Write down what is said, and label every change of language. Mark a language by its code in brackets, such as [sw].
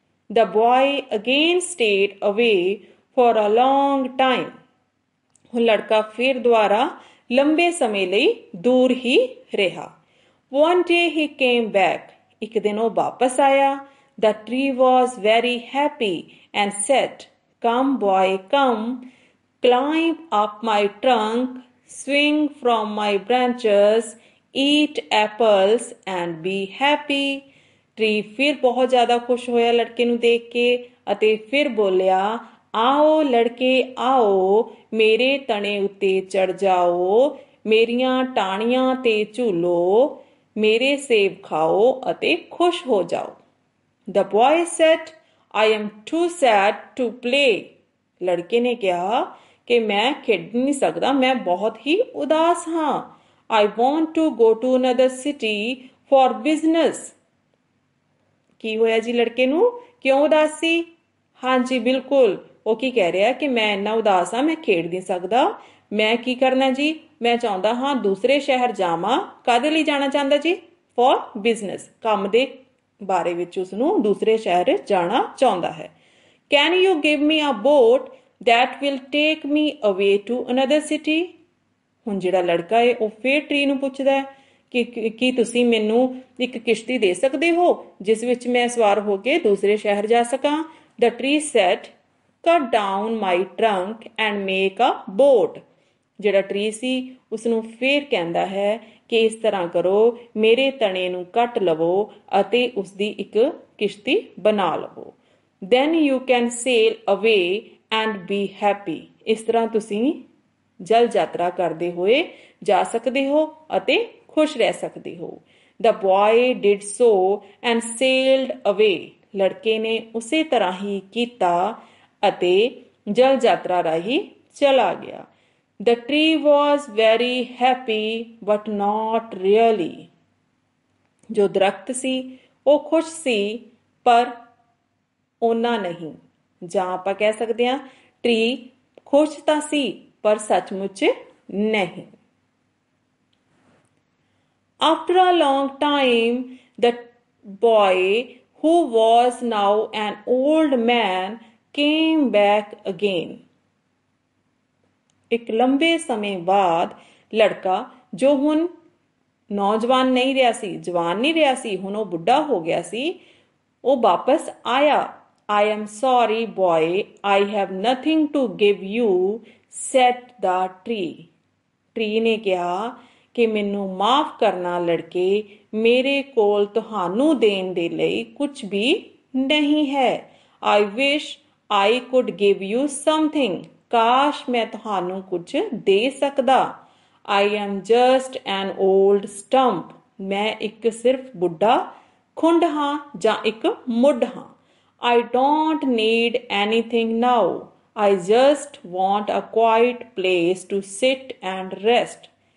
[en] The boy again stayed away for a long time. [pa] ਹੁਣ ਲੜਕਾ ਫਿਰ ਦੁਬਾਰਾ ਲੰਬੇ ਸਮੇਂ ਲਈ ਦੂਰ ਹੀ ਰਿਹਾ। [en] One day he came back. [pa] ਇੱਕ ਦਿਨ ਉਹ ਵਾਪਸ ਆਇਆ। [en] The tree was very happy and said, come boy come, climb up my trunk, swing from my branches, eat apples and be happy। [pa] Tree ਫਿਰ ਬਹੁਤ ਜ਼ਿਆਦਾ ਖੁਸ਼ ਹੋਇਆ ਲੜਕੇ ਨੂੰ ਦੇਖ ਕੇ ਅਤੇ ਫਿਰ ਬੋਲਿਆ, ਆਓ ਲੜਕੇ ਆਓ, ਮੇਰੇ ਤਣੇ ਉੱਤੇ ਚੜ ਜਾਓ, ਮੇਰੀਆਂ ਟਾਹਣੀਆਂ ਤੇ ਝੂਲੋ, ਮੇਰੇ ਸੇਬ ਖਾਓ ਅਤੇ ਖੁਸ਼ ਹੋ ਜਾਓ। [en] The boy said, I am too sad to play। [pa] ਲੜਕੇ ਨੇ ਕਿਹਾ ਕਿ ਮੈਂ ਖੇਡ ਨਹੀਂ ਸਕਦਾ, ਮੈਂ ਬਹੁਤ ਹੀ ਉਦਾਸ ਹਾਂ। [en] I want to go to another city for business। [pa] ਕੀ ਹੋਇਆ ਜੀ ਲੜਕੇ ਨੂੰ, ਕਿਉਂ ਉਦਾਸ ਸੀ? ਹਾਂਜੀ ਬਿਲਕੁਲ, ਉਹ ਕੀ ਕਹਿ ਰਿਹਾ ਕਿ ਮੈਂ ਇੰਨਾ ਉਦਾਸ ਹਾਂ, ਮੈਂ ਖੇਡ ਨਹੀਂ ਸਕਦਾ, ਮੈਂ ਕੀ ਕਰਨਾ ਜੀ, ਮੈਂ ਚਾਹੁੰਦਾ ਹਾਂ ਦੂਸਰੇ ਸ਼ਹਿਰ ਜਾਵਾਂ। ਕਾਹਦੇ ਲਈ ਜਾਣਾ ਚਾਹੁੰਦਾ ਜੀ? [en] for business, [pa] ਕੰਮ ਦੇ ਬਾਰੇ ਵਿੱਚ ਉਸਨੂੰ ਦੂਸਰੇ ਸ਼ਹਿਰ ਜਾਣਾ ਚਾਹੁੰਦਾ ਹੈ। [en] Can you give me a boat that will take me away to another city। [pa] ਹੁਣ ਜਿਹੜਾ ਲੜਕਾ ਹੈ ਉਹ ਫੇਰ ਟਰੀ ਨੂੰ ਪੁੱਛਦਾ ਹੈ ਕਿ ਕੀ ਤੁਸੀਂ ਮੈਨੂੰ ਇੱਕ ਕਿਸ਼ਤੀ ਦੇ ਸਕਦੇ ਹੋ ਜਿਸ ਵਿੱਚ ਮੈਂ ਸਵਾਰ ਹੋ ਕੇ ਦੂਸਰੇ ਸ਼ਹਿਰ ਜਾ ਸਕਾਂ। [en] The tree said, cut down my trunk and make a boat। [pa] ਜਿਹੜਾ ਟਰੀ ਸੀ ਉਸਨੂੰ ਫੇਰ ਕਹਿੰਦਾ ਹੈ ਕਿ ਇਸ ਤਰ੍ਹਾਂ ਕਰੋ, ਮੇਰੇ ਤਣੇ ਨੂੰ ਕੱਟ ਲਵੋ ਅਤੇ ਉਸਦੀ ਇੱਕ ਕਿਸ਼ਤੀ ਬਣਾ ਲਵੋ। [en] Then you can sail away and be happy। [pa] ਇਸ ਤਰ੍ਹਾਂ ਤੁਸੀਂ ਜਲ ਯਾਤਰਾ ਕਰਦੇ ਹੋਏ ਜਾ ਸਕਦੇ ਹੋ ਅਤੇ ਖੁਸ਼ ਰਹਿ ਸਕਦੇ ਹੋ। [en] The boy did so and sailed away। [pa] ਲੜਕੇ ਨੇ ਉਸੇ ਤਰ੍ਹਾਂ ਹੀ ਕੀਤਾ ਅਤੇ ਜਲ ਯਾਤਰਾ ਰਾਹੀਂ ਚਲਾ ਗਿਆ। [en] The tree was very happy but not really। [pa] ਜੋ ਦਰਖਤ ਸੀ ਉਹ ਖੁਸ਼ ਸੀ ਪਰ ਓਨਾ ਨਹੀਂ, ਜਾਂ ਆਪਾਂ ਕਹਿ ਸਕਦੇ ਹਾਂ ਟਰੀ ਖੁਸ਼ ਤਾਂ ਸੀ ਪਰ ਸੱਚਮੁੱਚ ਨਹੀਂ। [en] After a long time, the boy, who was now an old man, came back again। [pa] ਇੱਕ ਲੰਬੇ ਸਮੇਂ ਬਾਅਦ ਲੜਕਾ ਜੋ ਹੁਣ ਨੌਜਵਾਨ ਨਹੀਂ ਰਿਹਾ ਸੀ, ਜਵਾਨ ਨਹੀਂ ਰਿਹਾ ਸੀ, ਹੁਣ ਉਹ ਬੁੱਢਾ ਹੋ ਗਿਆ ਸੀ, ਉਹ ਵਾਪਸ ਆਇਆ। [en] I am sorry boy, I have nothing to give you, said the tree। [pa] Tree ਨੇ ਕਿਹਾ ਕਿ ਮੈਨੂੰ ਮਾਫ ਕਰਨਾ ਲੜਕੇ, ਮੇਰੇ ਕੋਲ ਤੁਹਾਨੂੰ ਦੇਣ ਦੇ ਲਈ ਕੁਝ ਵੀ ਨਹੀਂ ਹੈ। [en] I wish I could give you something। [pa] ਕਾਸ਼ ਮੈਂ ਤੁਹਾਨੂੰ ਕੁਝ ਦੇ ਸਕਦਾ। [en] I am just an old stump। [pa] ਮੈਂ ਇੱਕ ਸਿਰਫ ਬੁੱਢਾ ਖੁੰਡ ਹਾਂ ਜਾਂ ਇੱਕ ਮੁੱਢ ਹਾਂ। [en] I don't need anything now। I just want a quiet place to sit and rest।